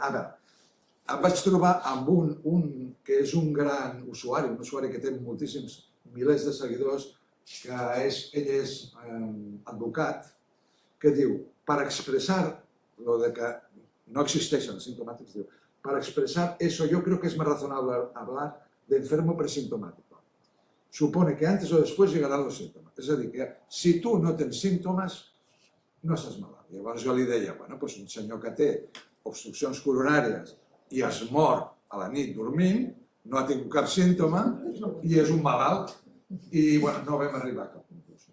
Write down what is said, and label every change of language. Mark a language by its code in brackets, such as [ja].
[ca] Ara, em vaig trobar amb un que és un gran usuari, un usuari que té moltíssims milers de seguidors, que ell és advocat, que diu, per expressar lo de que no existeixen els sintomàtics, diu, [es] para expresar eso yo creo que es más razonable hablar de enfermo presintomático. Supone que antes o después llegarán los síntomas. [ca] És a dir, que si tu no tens símptomes, no estàs malalt. Llavors jo li deia, bueno, doncs un senyor que té obstruccions coronàries i es mor a la nit dormint, no ha tingut cap símptoma i és un malalt i, bueno, no vam arribar a cap conclusió.